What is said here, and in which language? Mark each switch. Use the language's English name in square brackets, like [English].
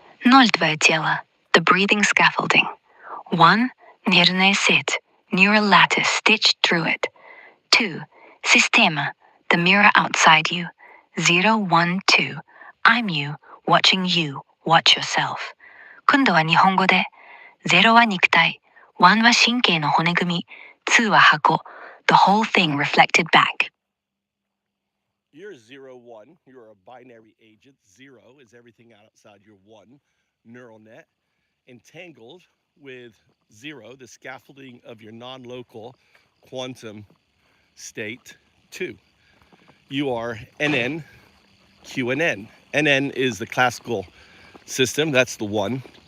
[English] 0 [Russian] твое тело, [English] the breathing scaffolding. 1. [Russian] Нервная сеть, [English] neural lattice stitched through it. 2. Система, the mirror outside you. 0, 1, 2. I'm you, watching you, watch yourself. [Japanese] 今度は日本語で、0は肉体、1は神経の骨組み、2は箱, [English] the whole thing reflected back. You're 0, 1. You're a binary agent. 0 is everything outside your 1 neural net, entangled with 0, the scaffolding of your non-local quantum state. 2. You are NN, QNN. NN is the classical system. That's the 1.